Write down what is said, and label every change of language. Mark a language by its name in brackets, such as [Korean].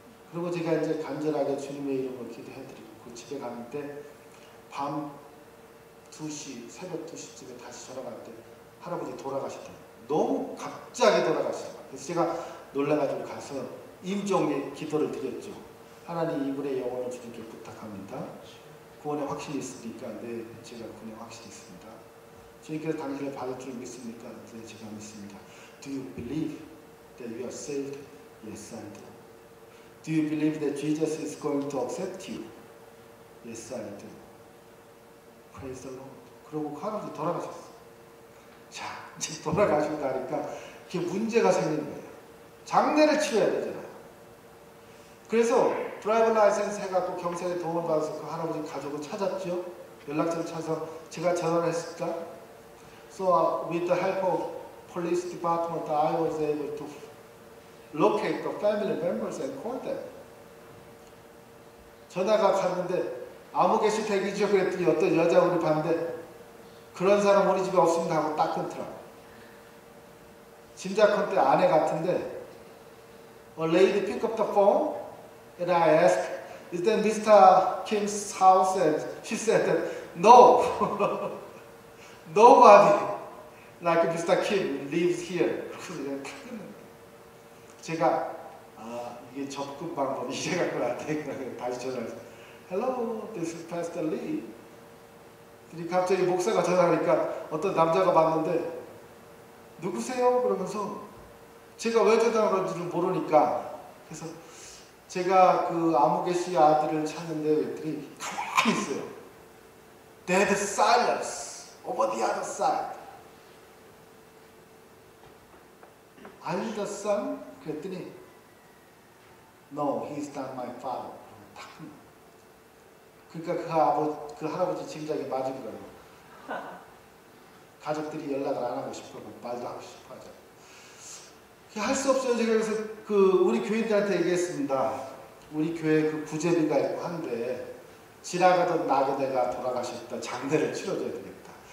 [Korean] 그리고 제가 이제 간절하게 주님의 이름으로 기도해드리고 그 집에 갔는데 밤 2시, 새벽 2시쯤에 다시 전화 갔는데 할아버지 돌아가시더라고요. 너무 갑자기 돌아가시더라고요. 그래서 제가 놀라가지고 가서 임종의 기도를 드렸죠. 하나님 이분의 영혼을 주님께 부탁합니다. 구원에 확신이 있습니까? 네, 제가 구원에 확신이 있습니다. 주님께서 당신을 받을 줄 믿습니까? 네, 제가 믿습니다. [English] Do you believe that you are saved? Yes, I do. Do you believe that Jesus is going to accept you? Yes, I do. Praise the Lord. [Korean] 그러고 할아버지 돌아가셨어. 자, 이제 돌아가시고 나니까 그게 문제가 생긴 거예요. 장례를 치러야 되잖아요. 그래서 드라이버 라이센스 해갖고 경찰에 도움을 받아서 그 할아버지 가족을 찾았죠. 연락처를 찾아서 제가 전화를 했을까? [English] So with the help of police department, I was able to locate the family members and call them. [Korean] 전화가 갔는데 아무 개시 대기죠. 그랬더니 어떤 여자분이 봤는데 그런 사람 우리 집에 없습니다 하고 딱 끊더라고. 짐작컨대 아내 같은데 [English] A lady picked up the phone and I asked, is that Mr. Kim's house? And she said that no, nobody like Mr. Kim lives here. [Korean] 그래서 그냥 탁 끊는 거예요. 제가 이게 접근 방법이 이래갖고 나한테 다시 전화해서 [English] Hello, this is Pastor Lee. [Korean] 근데 갑자기 목사가 전화하니까 어떤 남자가 봤는데 누구세요? 그러면서 제가 왜 전화하는지를 모르니까 그래서 제가 그 아무개 씨 아들을 찾는데 그랬더니 가만히 있어요. [English] Dead silence over the other side. Are you the son? [Korean] 그랬더니 [English] No, he's not my father. [Korean] 그러니까 그 할아버지 짐작이 맞은 거예요. 가족들이 연락을 안 하고 싶어하고 말도 하고 싶어 하죠. 할 수 없어요. 제가 그래서 우리 교인들한테 얘기했습니다. 우리 교회 그 구제비가 있고 한데 지나가던 나그네가 돌아가셨다. 장례를 치러줘야 되겠다.